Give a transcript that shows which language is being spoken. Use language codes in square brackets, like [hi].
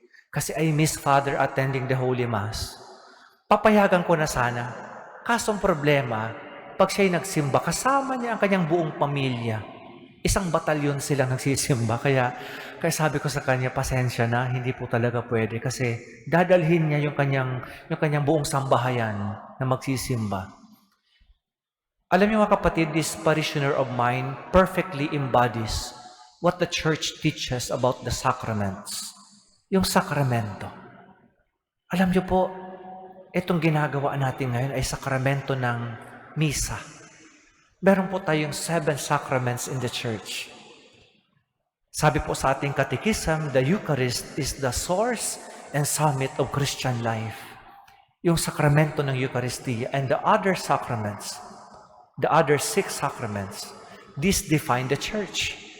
[en] Kasi I miss Father attending the Holy Mass. [tl] Papayagan ko na sana. Kasong problema, pag siya'y nagsimba, kasama niya ang kanyang buong pamilya. Isang batalyon silang nagsisimba. Kaya sabi ko sa kanya, pasensya na, hindi po talaga pwede. Kasi dadalhin niya yung kanyang buong sambahayan na magsisimba. Alam niyo mga kapatid, [en] this parishioner of mine perfectly embodies what the church teaches about the sacraments. [tl] Yung sakramento. Alam niyo po, itong ginagawa natin ngayon ay sakramento ng misa. Meron po tayong [en] 7 sacraments in the church. [tl] Sabi po sa ating katekism, [en] the Eucharist is the source and summit of Christian life. [tl] Yung sakramento ng Eucharistia [en] and the other sacraments, the other 6 sacraments, these define the church.